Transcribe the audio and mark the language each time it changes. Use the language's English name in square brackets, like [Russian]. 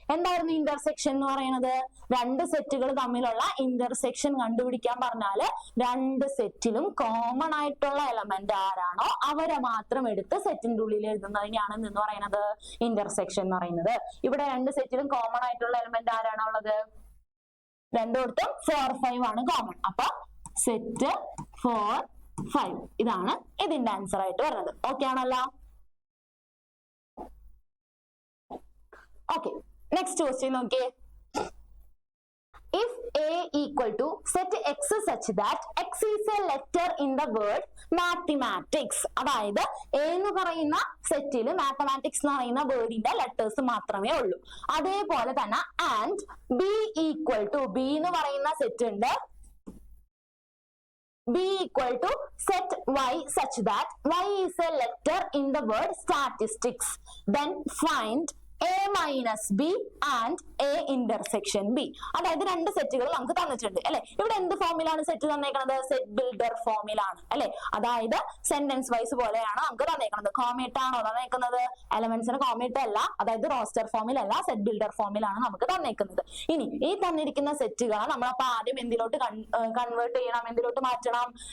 [Malayalam] എന്തായിരുന്നു ഇന്റർസെക്ഷൻ എന്ന് പറയുന്നത്? 2 സെറ്റുകൾ തമ്മിലുള്ള ഇന്റർസെക്ഷൻ കണ്ടുപിടിക്കാൻ പറഞ്ഞാല് 2 സെറ്റിലും കോമൺ ആയിട്ടുള്ള എലമെന്റ് ആരാണോ അവരെ മാത്രം എടുത്ത് സെറ്റിന്റെ ഉള്ളിൽ എഴുതുന്നതിനെയാണ് എന്ന് പറയുന്നത് ഇന്റർസെക്ഷൻ എന്ന് പറയുന്നത്. ഇവിടെ 2 സെറ്റിലും കോമൺ ആയിട്ടുള്ള എലമെന്റ് ആരാണോ ഉള്ളത്? രണ്ടിടത്തും 4, 5 ആണ് കോമൺ. അപ്പൊ സെറ്റ് 4, 5 ഇതാണ് ഇതിന്റെ ആൻസർ ആയിട്ട് വരുന്നത്. ഓക്കെ ആണല്ലോ. [English] Okay, next question [Malayalam] നോക്കിയേ. [English] If A equal to set X such that X is a letter in the word mathematics, [Malayalam] അതായത് A എന്ന് പറയുന്ന സെറ്റിൽ മാത്തമാറ്റിക്സ് എന്ന് പറയുന്ന വേർഡിന്റെ ലെറ്റേഴ്സ് മാത്രമേ ഉള്ളൂ. അതേപോലെ തന്നെ [English] and B equal to [Malayalam] B എന്ന് പറയുന്ന സെറ്റ് ഉണ്ട്. [English] B equal to set Y such that Y is a letter in the word statistics, then find A minus B and A intersection B. [Malayalam] അതായത് 2 സെറ്റുകൾ നമുക്ക് തന്നിട്ടുണ്ട് അല്ലെ. ഇവിടെ എന്ത് ഫോമിലാണ് സെറ്റ് തന്നേക്കുന്നത്? സെറ്റ് ബിൽഡർ ഫോമിലാണ് അല്ലെ. അതായത് സെന്റൻസ് വൈസ് പോലെയാണ് നമുക്ക് തന്നേക്കുന്നത്. കോമേറ്റ് ആണോ തന്നേക്കുന്നത്? എലമെന്റ്സിന് കോമേറ്റ് അല്ല, അതായത് റോസ്റ്റർ ഫോമിലല്ല, സെറ്റ് ബിൽഡർ ഫോമിലാണ് നമുക്ക് തന്നേക്കുന്നത്. ഇനി ഈ തന്നിരിക്കുന്ന സെറ്റുകളെ നമ്മളപ്പോ ആദ്യം എന്തിലോട്ട് കൺവേർട്ട് ചെയ്യണം? എന്തിലോട്ട് മാറ്റണം?